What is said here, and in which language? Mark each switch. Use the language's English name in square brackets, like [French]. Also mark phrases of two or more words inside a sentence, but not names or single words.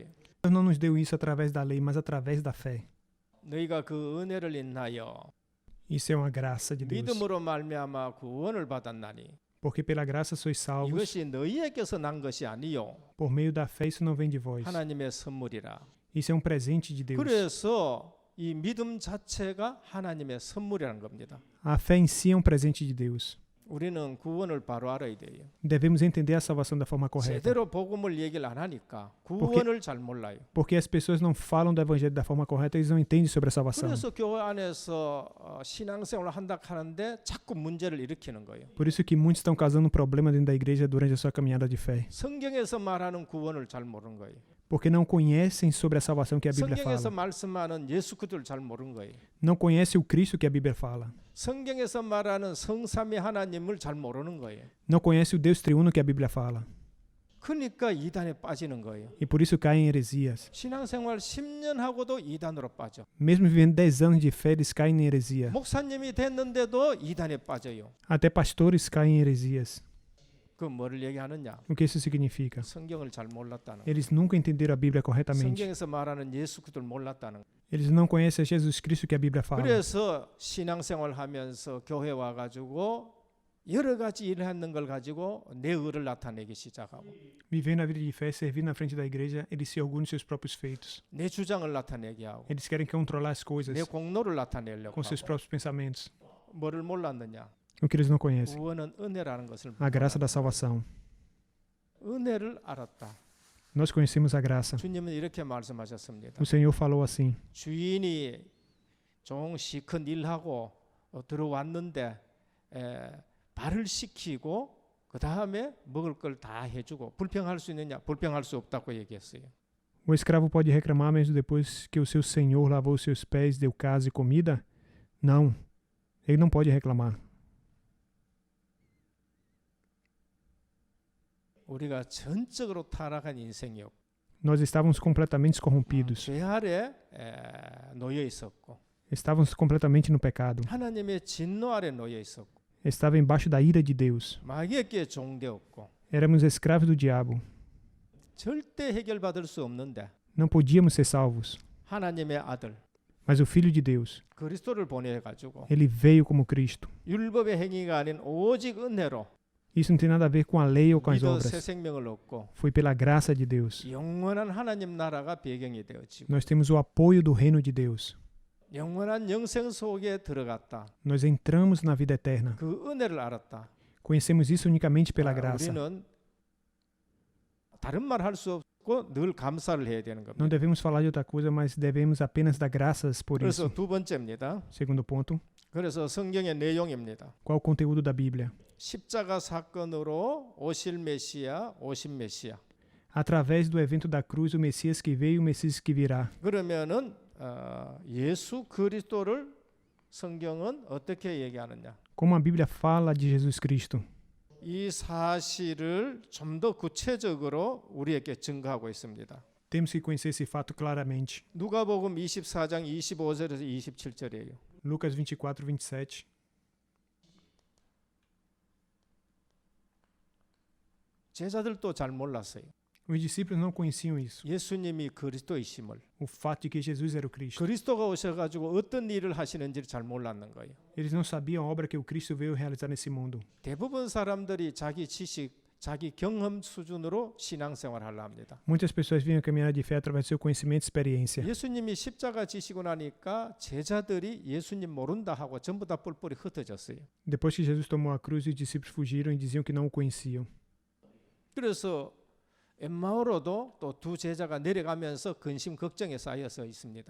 [Portuguese] Deus não nos deu isso através da lei, mas através da fé. [Korean] 너희가 그 은혜를 인하여 [Portuguese] Isso é uma graça de Deus. [Korean] 믿음으로 말미암아 구원을 받았나니 [Portuguese] Porque pela graça sois salvos. [Korean] 이것이 너희에게서 난 것이 아니요 [Portuguese] Por meio da fé, isso não vem de vós. [Korean] 하나님의 선물이라. [Portuguese] Isso é um presente de Deus. [Korean] 그래서 이 믿음 자체가 하나님의 선물이라는 겁니다. [Portuguese] A fé em si é um presente de Deus. [Korean] 우리는 구원을 바로 알아야 돼요. [Portuguese] Devemos entender a salvação da forma correta. [Korean] 제대로 복음을 얘기를 안 하니까 구원을 잘 몰라요. [Portuguese] Porque as pessoas não falam do evangelho da forma correta, eles não entendem sobre a salvação. [Korean] 그래서 교회 안에서 신앙생활을 한다 하는데 자꾸 문제를 일으키는 거예요. [Portuguese] Por isso que muitos estão causando problema dentro da igreja durante a sua caminhada de fé. [Korean] 성경에서 말하는 구원을 잘 모르는 거예요. [Portuguese] Porque não conhecem sobre a salvação que a Bíblia [Korean] 성경에서 [Portuguese] fala. [Korean] 말씀하는 예수 그리스도를 잘 모르는 거예요. [Portuguese] Não conhecem o Cristo que a Bíblia fala. [Korean] 성경에서 말하는 성삼위 하나님을 잘 모르는 거예요. [Portuguese] Não conhecem o Deus triuno que a Bíblia fala. [Korean] 그러니까 이단에 빠지는 거예요. [Portuguese] E por isso caem em heresias. [Korean] 신앙생활 10년 하고도 이단으로 빠져. [Portuguese] Mesmo vivendo 10 anos de fé, eles caem em heresia. [Korean] 목사님이 됐는데도 이단에 빠져요. [Portuguese] Até pastores caem em heresias. [Korean] 그 뭐를 얘기하느냐? [Portuguese] O que isso significa? [Korean] 성경을 잘 몰랐다는 거. [Portuguese] Eles nunca entenderam a Bíblia corretamente. [Korean] 성경에서 말하는 예수 그리스도를 몰랐다는 거. [Portuguese] Eles não conhecem Jesus Cristo que a Bíblia fala. [Korean] 그래서 신앙생활 하면서 교회 와가지고 여러 가지 일을 하는 걸 가지고 내 의를 나타내기 시작하고 [Portuguese] Vivendo a vida de fé, servindo na frente da igreja, eles se orgulham dos seus próprios feitos. [Korean] 내 주장을 나타내게 하고 [Portuguese] Eles querem controlar as coisas [Korean] 내 공로를 나타내려고 [Portuguese] com seus [Korean] 하고 [Portuguese] próprios pensamentos. [Korean] 뭐를 몰랐느냐? [Portuguese] O que eles não conhecem? [Korean] 구원은 은혜라는 것을 [Portuguese] A graça da salvação. [Korean] 은혜를 알았다. [Portuguese] Nós conhecemos a graça. [Korean] 주님은 이렇게 말씀하셨습니다. [Portuguese] O Senhor falou assim: [Korean] 주인이 종 시큰 일하고 들어왔는데 발을 씻기고 그 다음에 먹을 걸 다 해주고 불평할 수 있느냐? 불평할 수 없다고 얘기했어요. [Portuguese] O escravo pode reclamar mesmo depois que o seu senhor lavou os seus pés, deu casa e comida? Não. Ele não pode reclamar. [Korean] 우리가 전적으로 타락한 인생이었고 [Portuguese] Nós estávamos completamente corrompidos. [Korean] 죄 아래 놓여 있었고 [Portuguese] Estávamos completamente no pecado. [Korean] 하나님의 진노 아래 놓여 있었고 [Portuguese] Estava embaixo da ira de Deus. [Korean] 마귀에게 종되었고 [Portuguese] Éramos escravos do diabo. [Korean] 절대 해결받을 수 없는데 [Portuguese] Não podíamos ser salvos. [Korean] 하나님의 아들 [Portuguese] Mas o Filho de Deus, [Korean] 그리스도를 보내가지고 [Portuguese] ele veio como Cristo. [Korean] 율법의 행위가 아닌 오직 은혜로 [Portuguese] Isso não tem nada a ver com a lei ou com as [Korean] 믿어 새 [Portuguese] obras. [Korean] 생명을 얻고 [Portuguese] Foi pela graça de Deus. [Korean] 영원한 하나님 나라가 배경이 되어지고 [Portuguese] Nós temos o apoio do reino de Deus. [Korean] 영원한 영생 속에 들어갔다. [Portuguese] Nós entramos na vida eterna. [Korean] 그 은혜를 알았다. [Portuguese] Conhecemos isso unicamente pela graça. [Korean] 우리는 다른 말 할 수 없고 늘 감사를 해야 되는 [Portuguese] Não [Korean] 겁니다. [Portuguese] devemos falar de outra coisa, mas devemos apenas dar graças por [Korean] 그래서 [Portuguese] isso. [Korean] 두 번째입니다. [Portuguese] Segundo ponto, [Korean] 그래서 성경의 내용입니다. [Portuguese] qual o conteúdo da Bíblia? [Korean] 십자가 사건으로 오실 메시아, 오신 메시아. [Portuguese] Através do evento da cruz, o Messias que veio e o Messias que virá. [Korean] 그러면은 예수 그리스도를 성경은 어떻게 얘기하느냐? [Portuguese] Como a Bíblia fala de Jesus Cristo? [Korean] 이 사실을 좀 더 구체적으로 우리에게 증거하고 있습니다. [Portuguese] Temos que conhecer esse fato claramente. [Korean] 누가복음 24장 25절에서 27절이에요. [Portuguese] Lucas 24, 27. [Korean] 제자들도 잘 몰랐어요. [Portuguese] Os discípulos não conheciam isso. [Korean] 예수님이 그리스도이심을. [Portuguese] O fato de que Jesus era o Cristo. [Korean] 그리스도가 오셔가지고 어떤 일을 하시는지를 잘 몰랐는 거예요. [Portuguese] Eles não sabiam a obra que o Cristo veio realizar nesse mundo. [Korean] 대부분 사람들이 자기 지식, 자기 경험 수준으로 신앙생활을 하려 합니다. [Portuguese] Muitas pessoas vivem a caminhada de fé através do seu conhecimento e experiência. [Korean] 예수님이 십자가 지시고 나니까 제자들이 예수님 모른다 하고 전부 다 뿔뿔이 흩어졌어요. [Portuguese] Depois que Jesus tomou a cruz, os discípulos fugiram e diziam que não o conheciam. [Korean] 그래서 엠마오로도 또 두 제자가 내려가면서 근심 걱정에 쌓여서 있습니다.